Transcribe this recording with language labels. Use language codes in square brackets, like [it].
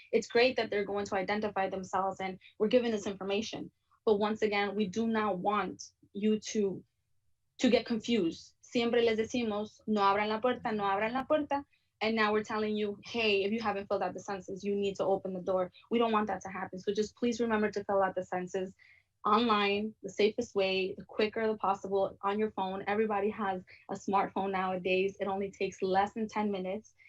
[en] It's great that they're going to identify themselves and we're giving this information. But once again, we do not want you to get confused. [es] Siempre les decimos, no abran la puerta, no abran la puerta. [en] And now we're telling you, hey, if you haven't filled out the census, you need to open the door. We don't want that to happen. So just please remember to fill out the census online, the safest way, the quicker the possible, on your phone. Everybody has a smartphone nowadays. It only takes less than 10 minutes.